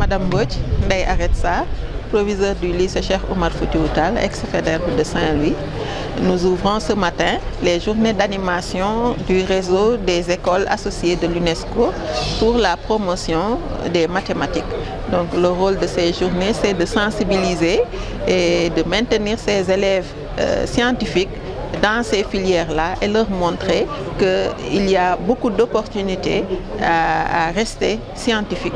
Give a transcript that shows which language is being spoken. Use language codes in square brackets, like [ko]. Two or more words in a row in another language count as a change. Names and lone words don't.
[fr] Madame Mbodj, Ndeye Aretsa, proviseur du lycée Cheikh Oumar Foutiyou Tall, ex-Faidherbe de Saint-Louis. Nous ouvrons ce matin les journées d'animation du réseau des écoles associées de l'UNESCO pour la promotion des mathématiques. Donc le rôle de ces journées, c'est de sensibiliser et de maintenir ces élèves scientifiques dans ces filières-là et leur montrer qu'il y a beaucoup d'opportunités à rester scientifiques.